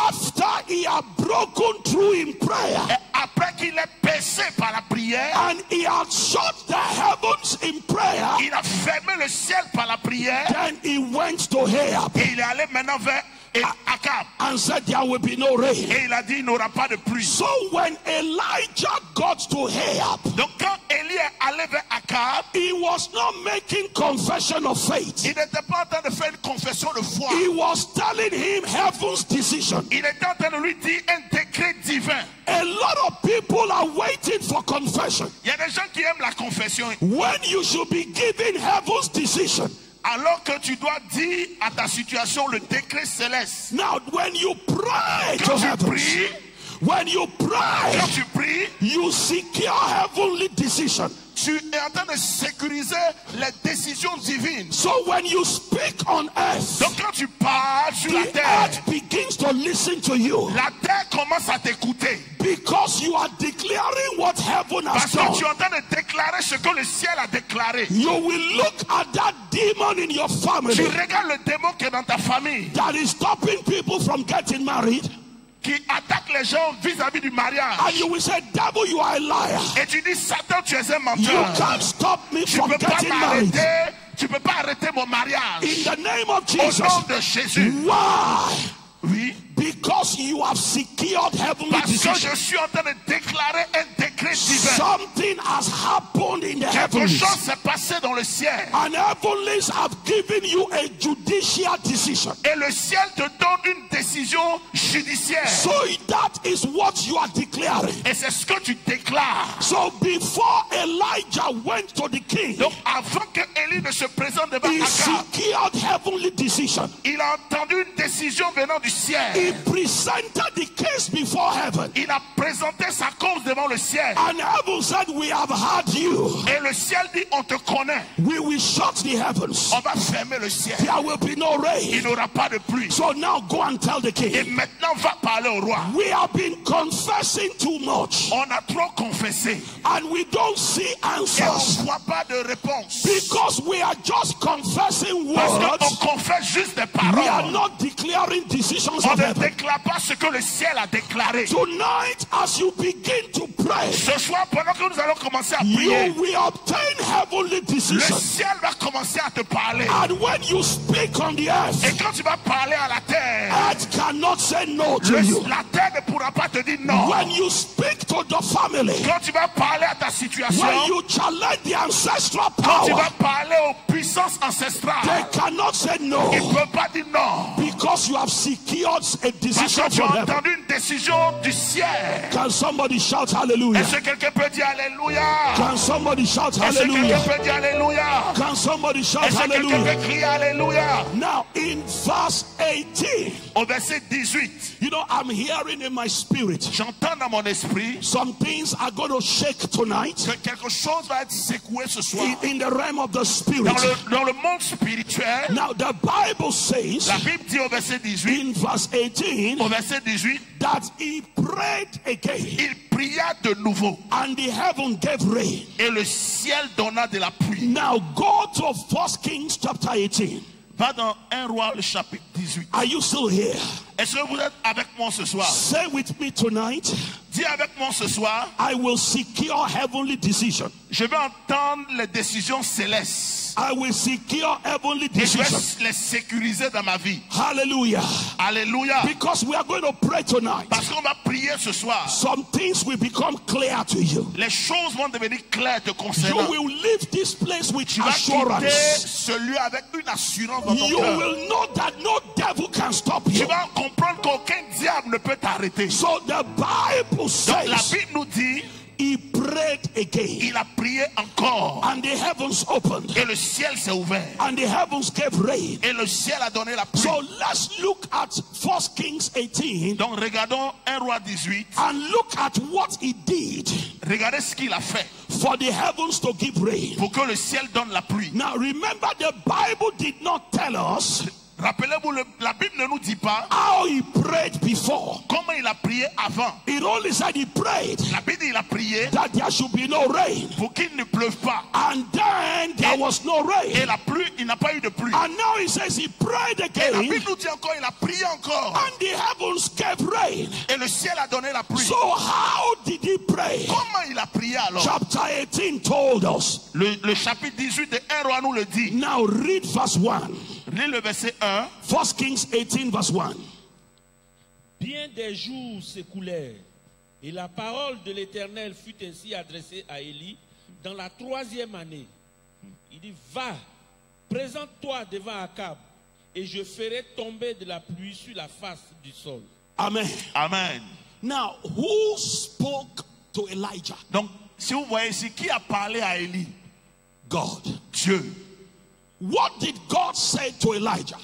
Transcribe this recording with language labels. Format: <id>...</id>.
<en>after he had broken through in prayer</en> <fr>Et après qu'il est percé par la prière,</fr> <en>and he had shut the heavens in prayer,</en> <fr>il a fermé le ciel par la prière</fr> <en>then he went to Ahab</en> <fr>et il est allé maintenant vers Akab.</fr> <en>and said there will be no rain.</en> <fr>Et il a dit il n'aura pas de pluie.</fr> <en>So when Elijah got to Ahab,</en> <fr>Donc quand Élie est allé vers Akab,</fr> <en>he was not making confession of faith.</en> <fr>il n'était pas en train de faire une confession de foi.</fr> <en>He was telling him heaven's decision.</en> <fr>Il était en train de lui dire un décret divin.</fr> <en>A lot of people are waiting for confession</en> <fr>Il y a des gens qui aiment la confession.</fr> <en>when you should be giving heaven's decision.</en> <fr>Alors que tu dois dire à ta situation le décret céleste.</fr> <en>Now, when you pray to</en> <fr>Quand tu</fr> <en>heaven,</en> <fr>pries,</fr> <en>when you pray,</en> <fr>quand tu pries,</fr> <en>you secure heavenly decision.</en> <fr>tu es en train de sécuriser les décisions divines.</fr> <en>So when you speak on earth,</en> <fr>Donc quand tu parles sur la</fr> <en>the</en> <fr>terre,</fr> <en>earth begins to listen to you</en> <fr>la terre commence à t'écouter.</fr> <en>because you are declaring what heaven has</en> <fr>Parce que tu es</fr> <en>done.</en> <fr>en train de déclarer ce que le ciel a déclaré.</fr> <en>You will look at that demon in your</en> <fr>Tu</fr> <en>family</en> <fr>regardes le démon qui est dans ta famille,</fr> <en>that is stopping people from getting married.</en> <fr>qui attaque les gens vis-à-vis du mariage.</fr> <en>And you will say, devil, you are a liar.</en> <fr>Et tu dis, Satan, tu es un</fr> <en>You</en> <fr>menteur.</fr> <en>can't stop me</en> <fr>Tu</fr> <en>from</en> <fr>peux pas</fr> <en>getting married.</en> <fr>m'arrêter. Tu peux pas arrêter mon mariage.</fr> <en>In the name of</en> <fr>Au</fr> <en>Jesus.</en> <fr>nom de Jésus.</fr> <en>Why?</en> <fr>Oui.</fr> <en>Because you have secured heavenly</en> <fr>Parce que</fr> <en>decision.</en> <fr>je suis en train de déclarer un décret divin.</fr> <en>Something has happened in the</en> <fr>Quelque</fr> <en>heavens.</en> <fr>chose s'est passé dans le ciel.</fr> <en>And heavenlies have given you a judicial decision.</en> <fr>Et le ciel te donne une décision judiciaire.</fr> <en>So that is what you are declaring.</en> <fr>Et c'est ce que tu déclares.</fr> <en>So before Elijah went to the king,</en> <fr>Donc avant que Élie ne se présente devant</fr> <en>he</en> <fr>Akab,</fr> <en>secured heavenly decision.</en> <fr>il a entendu une décision venant du ciel.</fr> <en>He presented the case before heaven.</en> <fr>Il a présenté sa cause devant le ciel.</fr> <en>And heaven said, we have had you.</en> <fr>Et le ciel dit, on te connaît.</fr> <en>We will shut the heavens.</en> <fr>On va fermer le ciel.</fr> <en>There will be no</en> <fr>Il</fr> <en>rain.</en> <fr>n'y aura pas de pluie.</fr> <en>So now go and tell the</en> <fr>Et</fr> <en>king.</en> <fr>maintenant, va parler au roi.</fr> <en>We have been confessing too much.</en> <fr>On a trop confessé.</fr> <en>And we don't see</en> <fr>Et on</fr> <en>answers.</en> <fr>ne voit pas de réponse.</fr> <en>Because we are just confessing</en> <fr>Parce qu'on</fr> <en>words.</en> <fr>confesse juste des</fr> <en>We are</en> <fr>paroles.</fr> <en>not declaring decisions</en> <fr>On</fr> <en>of</en> <fr>ne</fr> <en>heaven.</en> <fr>déclare pas ce que le ciel a déclaré.</fr> <en>Tonight, as you begin to pray,</en> <fr>Ce soir, pendant que nous allons commencer à</fr> <en>you</en> <fr>prier,</fr> <en>will obtain heavenly</en> <fr>le</fr> <en>decisions.</en> <fr>ciel va commencer à te parler.</fr> <en>And when you speak on the</en> <fr>Et</fr> <en>earth,</en> <fr>quand tu vas parler à la terre,</fr> <en>earth cannot say no to you.</en> <fr>la terre ne pourra pas te dire non.</fr> <en>When you speak to the family,</en> <fr>Quand tu vas parler à ta situation,</fr> <en>when you challenge the ancestral</en> <fr>quand tu</fr> <en>power,</en> <fr>vas parler aux puissances ancestrales,</fr> <en>they cannot say no.</en> <fr>ils ne peuvent pas dire non.</fr> <en>Because you have secured a</en> <fr>Parce</fr> <en>decision</en> <fr>que tu</fr> <en>from</en> <fr>as</fr> <en>heaven.</en> <fr>entendu une décision du ciel.</fr> <en>Can somebody shout hallelujah?</en> <fr>Est-ce que quelqu'un peut dire Alléluia?</fr> <en>Can somebody shout</en> <fr>Est-ce que quelqu'un</fr> <en>hallelujah?</en> <fr>peut dire Alléluia?</fr> <en>Can somebody shout</en> <fr>Est-ce que quelqu'un</fr> <en>hallelujah?</en> <fr>peut crier Alléluia?</fr> <en>Now in verse 18,</en> <fr>Au verset 18,</fr> <en>you know, I'm hearing in my spirit,</en> <fr>j'entends dans mon esprit</fr> <en>some things are going to shake tonight</en> <fr>que quelque chose va être secoué ce soir.</fr> <en>in the realm of the spirit.</en> <fr>Dans le monde spirituel,</fr> <en>Now the Bible says</en> <fr>la Bible dit au verset 18,</fr> <en>in verse 18</en> <fr>au verset 18,</fr> <en>that he prayed again</en> <fr>il pria de nouveau</fr> <en>and the heaven gave rain.</en> <fr>et le ciel donna de la pluie.</fr> <en>Now go to 1 Kings chapter 18.</en> <fr>Va dans 1 Roi le chapitre 18.</fr> <en>Are you still here?</en> <fr>Est-ce que vous êtes avec moi ce soir?</fr> <en>Say with me tonight,</en> <fr>Dis avec moi ce soir,</fr> <en>I will secure heavenly decision.</en> <fr>je vais entendre les décisions célestes.</fr> <en>I will secure heavenly</en> <fr>Et je</fr> <en>decision.</en> <fr>vais les sécuriser dans ma vie.</fr> <en>Hallelujah.</en> <fr>Alléluia.</fr> <en>Because we are going to pray tonight.</en> <fr>Parce qu'on va prier ce soir.</fr> <en>Some things will become clear to you.</en> <fr>Les choses vont devenir claires te</fr> <en>You</en> <fr>concernant.</fr> <en>will leave this place with</en> <fr>Tu vas quitter</fr> <en>assurance.</en> <fr>ce lieu avec une assurance dans ton</fr> <en>You</en> <fr>cœur.</fr> <en>will know that no devil can stop</en> <fr>Tu</fr> <en>you.</en> <fr>vas comprendre qu'aucun diable ne peut t'arrêter.</fr> <en>So the Bible</en> <fr>Donc la</fr> <en>says</en> <fr>Bible nous dit,</fr> <en>he prayed again</en> <fr>il a prié encore.</fr> <en>and the heavens opened</en> <fr>Et le ciel s'est ouvert.</fr> <en>and the heavens gave rain.</en> <fr>Et le ciel a donné la pluie.</fr> <en>So let's look at 1 Kings 18</en> <fr>Donc regardons 1 Roi 18.</fr> <en>and look at what he did</en> <fr>Regardez ce qu'il a fait</fr> <en>for the heavens to give rain.</en> <fr>pour que le ciel donne la pluie.</fr> <en>Now remember, the Bible did not tell us</en> <fr>Rappelez-vous, la Bible ne nous dit pas</fr> <en>how he prayed before.</en> <fr>comment il a prié avant.</fr> <en>It only said he prayed</en> <fr>La Bible dit il a prié</fr> <en>that there should be no rain.</en> <fr>pour qu'il ne pleuve pas.</fr> <en>And then there was no</en> <fr>Et</fr> <en>rain.</en> <fr>la pluie, il n'a pas eu de pluie.</fr> <en>And now he says he prayed</en> <fr>Et la</fr> <en>again</en> <fr>Bible nous dit encore, il a prié encore.</fr> <en>and the heavens gave rain.</en> <fr>Et le ciel a donné la pluie.</fr> <en>So how did he pray?</en> <fr>Comment il a prié alors?</fr> <en>Chapter 18 told us.</en> <fr>Le chapitre 18 de 1 Roi nous le dit.</fr> <en>Now read verse 1.</en> <fr>Lis le verset 1.</fr> <en>1 Kings 18 verse 1.</en> <fr>Bien des jours s'écoulèrent, et la parole de l'Éternel fut ainsi adressée à Élie dans la 3e année. Il dit, va, présente-toi devant Akab, et je ferai tomber de la pluie sur la face du sol. Amen. Amen.</fr> <en>Now, who spoke to Elijah?</en> <fr>Donc, si vous voyez ici, qui a parlé à Élie?</fr> <en>God.</en> <fr>Dieu.</fr> <en>What did God say to Elijah?</en>